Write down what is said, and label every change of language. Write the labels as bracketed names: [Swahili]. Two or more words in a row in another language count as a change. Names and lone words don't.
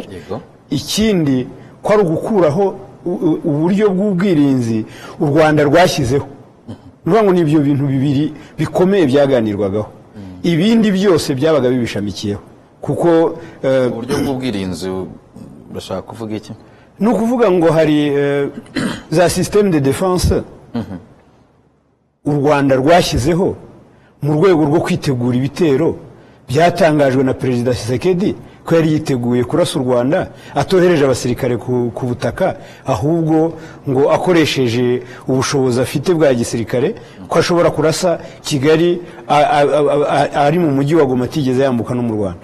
[Kinyarwanda] Ikindi ko ari ugukuraho uburyo bw'ubwirinzi u Rwanda rwashyizeho. Nuvuga ngo nibyo bintu bibiri bikomeye byaganirwagaho, ibindi byose byabaga bibishamikiyeho. Kuko uburyo bw'ubwirinzi bashaka kuvuga iki? Ni ukuvuga ngo hari za [French] système de défense [Kinyarwanda] u Rwanda rwashyizeho mu rwego rwo kwitegura ibitero. Byatangajwe na Perezida Tshisekedi ko yari yiteguye kurasa u Rwanda, atohereje abasirikare ku butaka, ahubwo ngo akoresheje ubushobozi afite bwa gisirikare ko ashobora kurasa Kigali ari mu mujyi wa Goma atigeze yambuka no mu Rwanda.